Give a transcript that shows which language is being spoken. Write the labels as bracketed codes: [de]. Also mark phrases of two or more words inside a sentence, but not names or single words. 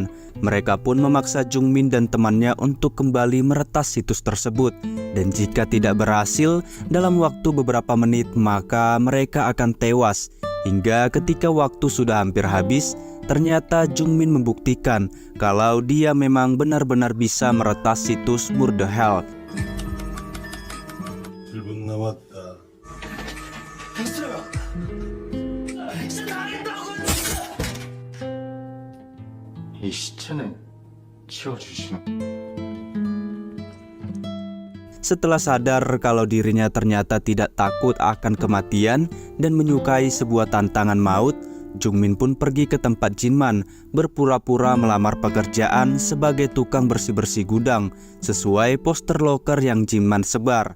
[id] Mereka pun memaksa Jungmin dan temannya untuk kembali meretas situs tersebut. Dan jika tidak berhasil, dalam waktu beberapa menit maka mereka akan tewas. Hingga ketika waktu sudah hampir habis, ternyata Jungmin membuktikan kalau dia memang benar-benar bisa meretas situs Murderhelp. [ko] 이 시체는 치워주시면. [id] Setelah sadar kalau dirinya ternyata tidak takut akan kematian dan menyukai sebuah tantangan maut, Jungmin pun pergi ke tempat Jinman, berpura-pura melamar pekerjaan sebagai tukang bersih-bersih gudang, sesuai poster loker yang Jinman sebar.